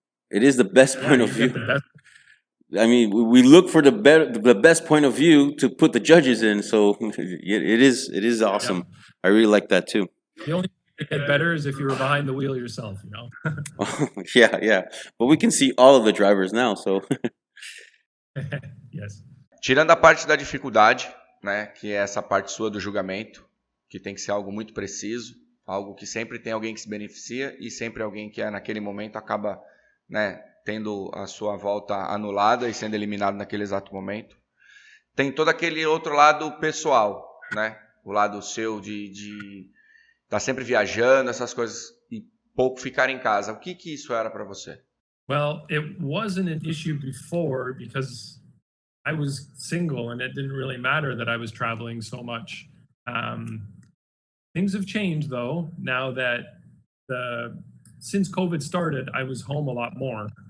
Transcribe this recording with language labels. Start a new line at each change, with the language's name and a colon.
English: It is the best point of view. I mean, we look for the best point of view to put the judges in. So it is awesome. Yeah. I really like that too. The only thing that get better is if you were behind the wheel yourself, Yeah. But we can see all of the drivers now, so. Yes.
Portuguese: Tirando a parte da dificuldade, né, que é essa parte sua do julgamento, que tem que ser algo muito preciso, algo que sempre tem alguém que se beneficia e sempre alguém que naquele momento acaba, né, tendo a sua volta anulada e sendo eliminado naquele exato momento. Tem todo aquele outro lado pessoal, né? O lado seu de estar sempre viajando, essas coisas, e pouco ficar em casa. O que isso era para você?
English: Well, it wasn't an issue before because I was single and it didn't really matter that I was traveling so much. Things have changed though, now that since COVID started, I was home a lot more.